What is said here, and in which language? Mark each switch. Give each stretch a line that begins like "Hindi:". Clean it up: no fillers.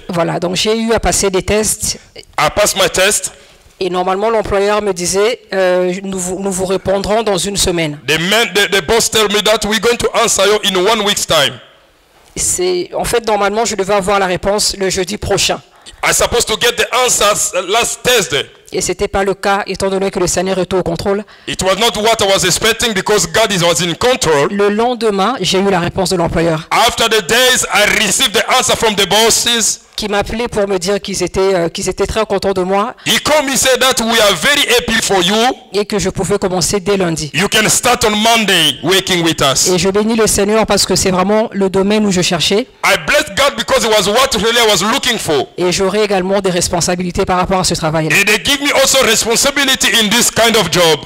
French: Voilà, donc j'ai eu à passer des tests.
English: I passed my test.
French: Et normalement, l'employeur me disait, nous vous répondrons dans 1 semaine.
English: The boss told me that we're going to answer you in 1 week's time.
French: En fait, normalement, je devais avoir la réponse le jeudi prochain.
English: I supposed to get the answers last Thursday.
French: Et ce n'était pas le cas, étant donné que le Seigneur était au contrôle.
English: It was not what I was expecting because God was in control.
French: Le lendemain, j'ai eu la réponse de l'employeur.
English: After the days, I received the answer from the bosses.
French: Qui m'appelaient pour me dire qu'ils étaient très contents de moi.
English: He called me said that we are very happy for you.
French: Et que je pouvais commencer dès lundi.
English: You can start on Monday working with us.
French: Et je bénis le Seigneur parce que c'est vraiment le domaine où je cherchais.
English: I bless God because it was what really I was looking for.
French: Et j'aurai également des responsabilités par rapport à ce travail-là.
English: And they give me also responsibility in this kind of job.